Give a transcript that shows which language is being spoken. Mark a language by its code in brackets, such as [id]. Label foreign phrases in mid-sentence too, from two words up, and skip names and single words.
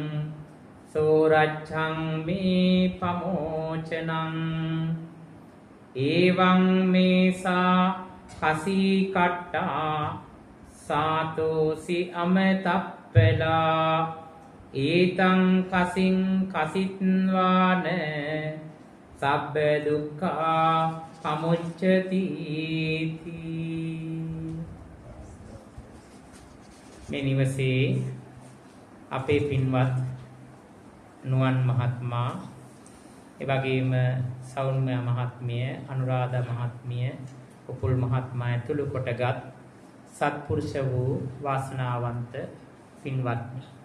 [pi] සෝරච්ඡං මේ පමෝචනං එවං මේසා කසී කට්ටා සාතෝසි අමතප්පලා ඒතං කසින් කසිත්වාන සබ්බ දුක්ඛා පමුච්චති. [si] මේ නිවසේ අපේ පින්වත් නුවන් මහත්මයා, එවැගේම සෞම්‍ය මහත්මිය, අනුරාධා මහත්මිය, උපුල් මහත්මයා ඇතුළු කොටගත් සත්පුරුෂ වූ වාසනාවන්ත පින්වත්නි.